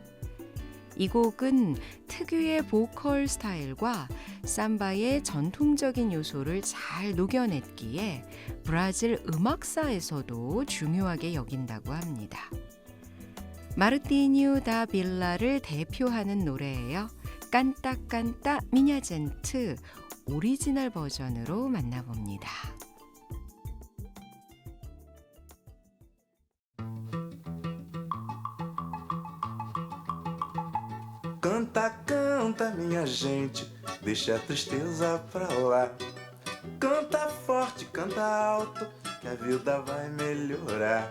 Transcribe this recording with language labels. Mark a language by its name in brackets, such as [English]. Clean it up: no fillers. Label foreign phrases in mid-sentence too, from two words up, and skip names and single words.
[Korean] 이 곡은 특유의 보컬 스타일과 삼바의 전통적인 요소를 잘 녹여냈기에 브라질 음악사에서도 중요하게 여긴다고 합니다. 마르티뉴 다 빌라를 대표하는 노래예요. 깐따 미냐젠트 오리지널 버전으로 만나봅니다. [Portuguese] Canta, canta, minha gente, deixa a tristeza pra lá. Canta forte, canta alto, que a vida vai melhorar.